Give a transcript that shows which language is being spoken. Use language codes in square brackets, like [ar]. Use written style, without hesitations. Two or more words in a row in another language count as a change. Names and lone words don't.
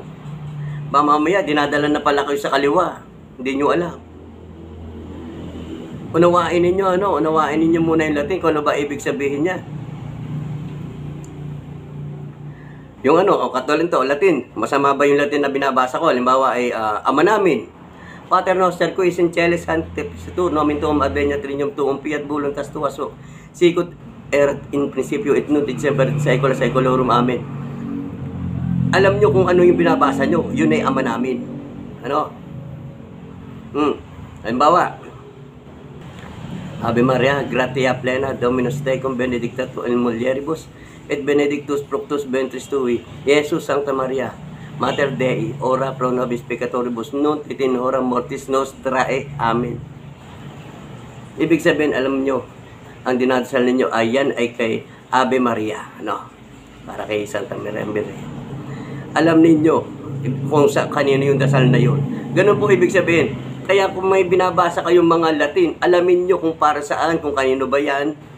[tl] Ba mamaya, dinadala na pala kayo sa kaliwa. Hindi nyo alam. Unawain ninyo muna yung Latin kung ano ba ibig sabihin niya. Yung katulad to, Latin. Masama ba yung Latin na binabasa ko? Halimbawa ay, Ama namin. [la] Pater noster qui es in celis sanctificatur nomen tuum adveniat regnum tuum fiat voluntas tua sicut erat in principio et nunc et semper et saecula saeculorum. Amen. [tl] Alam nyo kung ano yung binabasa nyo, yun ay Ama namin. Ano? Halimbawa, [la] Ave Maria, gratia plena, Dominus tecum, benedicta tu in mulieribus, et benedictus fructus ventris tui, Jesus Sancta Maria, Mater Dei, ora pro nobis peccatoribus, nunc et in hora mortis nostrae. Amen. [tl] Ibig sabihin, alam nyo, ang dinadasal ninyo ayan ay kay Ave Maria, para kay Santa Maria. Alam ninyo kung sa kanino yung dasal na yun. Ganun po ibig sabihin. Kaya kung may binabasa kayong mga Latin, alamin nyo kung para saan, kung kanino ba yan.